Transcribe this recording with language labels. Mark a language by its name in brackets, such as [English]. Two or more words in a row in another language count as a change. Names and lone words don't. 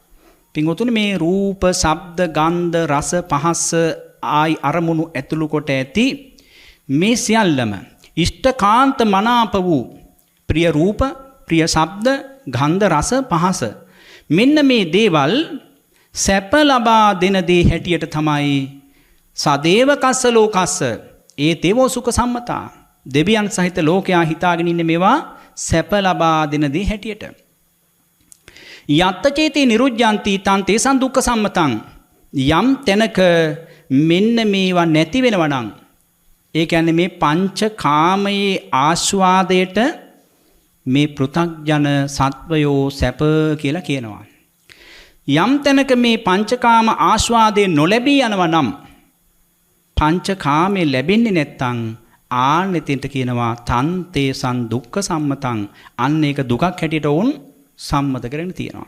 [Sinhala] පින්වතුනි මේ රූප ශබ්ද ගන්ධ රස පහස්ස ආයි අරමුණු ඇතුළු කොට ඇති මේ සියල්ලම ඉෂ්ඨකාන්ත මනාප වූ ප්‍රිය රූප, ප්‍රිය ශබ්ද, ගන්ධ, රස, පහස මෙන්න මේ දේවල් සැප ලබා දෙන දේ හැටියට තමයි [Pali] සදේවකස්ස ලෝකස්ස ඒ තේවෝ සුඛ සම්මතා [Sinhala] දෙවියන් සහිත ලෝකයා හිතාගෙන ඉන්නේ මේවා සැප ලබා දෙන දේ හැටියට. [Pali] යත්ත චේතේ නිරුද්ධාන්ති තං තේසං දුක්ඛ සම්මතං [Sinhala] යම් තැනක මෙන්න මේවා නැති වෙනවා නම් ඒ කියන්නේ මේ පංච කාමයේ ආස්වාදයට මේ පෘථග්ජන සත්වයෝ සැප කියලා කියනවා. යම් තැනක මේ පංචකාම ආස්වාදේ නොලැබී යනවා නම් පංචකාමේ ලැබෙන්නේ නැත්තම් ආනෙතෙන්ට කියනවා [Pali] තන් තේසං දුක්ඛ සම්මතං [Sinhala] අන්න ඒක දුකක් හැටියට වුන් සම්මත කරගෙන තියෙනවා.